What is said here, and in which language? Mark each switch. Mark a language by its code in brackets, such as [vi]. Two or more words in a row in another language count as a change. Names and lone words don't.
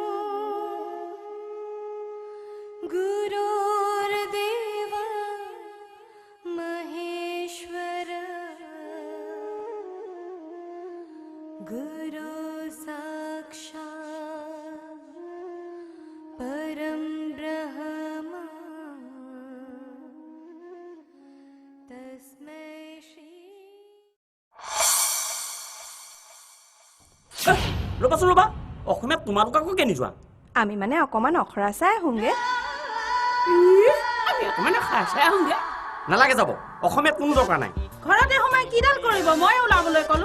[sa] गुरुर्देव महेश्वर गुरु साक्षात् परम ब्रह्म तस्मै श्री [as] ৰ'বাচোন ৰ'বা অসমীয়াত তোমালোক আকৌ কেনি যোৱা আমি মানে অকমান অখৰা চাই আহোঁগে আমি অকণমান চাই আহোঁগে নালাগে যাব অসমীয়াত কোনো দৰকাৰ নাই ঘৰতে সোমাই কিডাল কৰিব মই ওলাবলৈ ক'লো